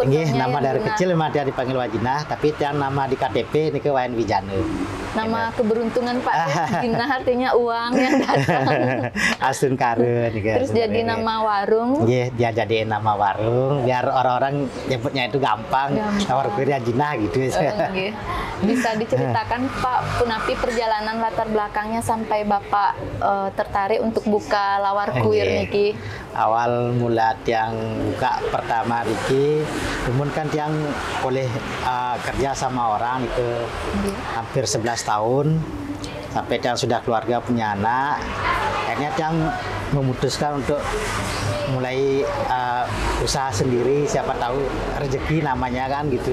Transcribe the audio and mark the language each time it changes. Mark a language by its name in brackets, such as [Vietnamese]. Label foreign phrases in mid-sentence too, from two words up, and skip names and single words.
[Indonesian] Nggih, nama dari kecil memang dia dipanggil Wayan Jinah, tapi tiang nama di KTP nih Wayan Wijana. Nama keberuntungan Pak Jinah artinya uang yang datang. Astun Kare nih. Terus jadi nama warung. Iya, dia jadiin nama warung biar orang-orang nyebutnya itu gampang. Lawar kuir Jinah gitu. Bisa diceritakan Pak Punapi perjalanan latar belakangnya sampai Bapak tertarik untuk buka lawar kuir niki? Awal mula tiang buka pertama niki, namun kan tiang boleh kerja sama orang itu hampir 11 tahun sampai tiang sudah keluarga punya anak. Akhirnya tiang memutuskan untuk mulai usaha sendiri, siapa tahu rezeki namanya kan gitu.